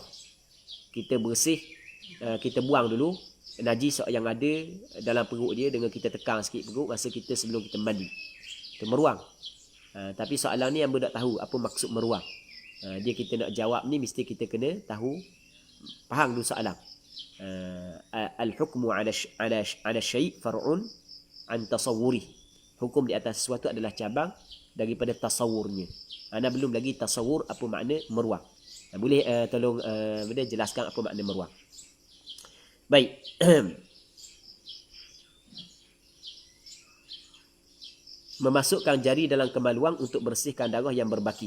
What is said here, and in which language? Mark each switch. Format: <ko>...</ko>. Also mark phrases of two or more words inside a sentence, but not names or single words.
<ms>Kita bersih, kita buang dulu najis yang ada dalam perut dia dengan kita tekan sikit perut masa kita sebelum kita mandi. Itu meruang. Tapi soalan ni hamba tak tahu apa maksud meruang. Dia kita nak jawab ni mesti kita kena tahu, faham dulu soalan.</ms> <ar>الحكم على الشيء فرع عن تصوره.</ar> <ms>Hukum di atas sesuatu adalah cabang daripada tasawurnya. Anda belum lagi tasawur apa makna meruang. Boleh tolong jelaskan apa makna meruang. Baik. Memasukkan jari dalam kemaluan untuk bersihkan darah yang berbaki.</ms>